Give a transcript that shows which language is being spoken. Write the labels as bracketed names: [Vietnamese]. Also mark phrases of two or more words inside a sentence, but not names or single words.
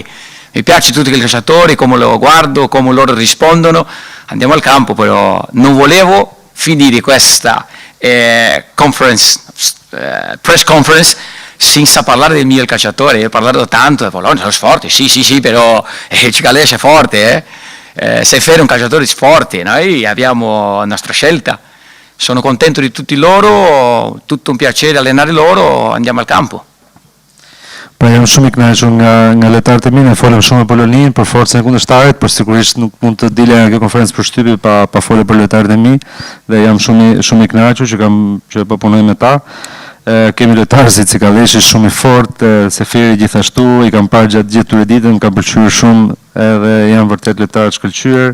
[Italian] Mi piace tutti i calciatori, come lo guardo, come loro rispondono, andiamo al campo, però non volevo finire questa [English] press conference [Italian] senza parlare del mio calciatore. Ho parlato tanto, Polonia sono forti, sì, però Cicalese è forte, Sefer è un calciatore forte, noi abbiamo la nostra scelta. Sono contento di tutti loro, tutto un piacere allenare loro, andiamo al campo. [Albanian] Pra jam shumë i kënaqur nga lojtarët e mi, ne folëm shumë për Lolin, për forcën e kundërshtarit, por sigurisht nuk mund të dilja nga kjo konferencë përshtypje pa folur për lojtarët e mi dhe jam shumë i kënaqur që po punoj me ta. Kemi lojtarë si Cikaleshi shumë i fortë, Seferi gjithashtu, i kam parë gjatë gjithë këtyre ditëve, më ka pëlqyer shumë edhe janë vërtet lojtarë të shkëlqyer.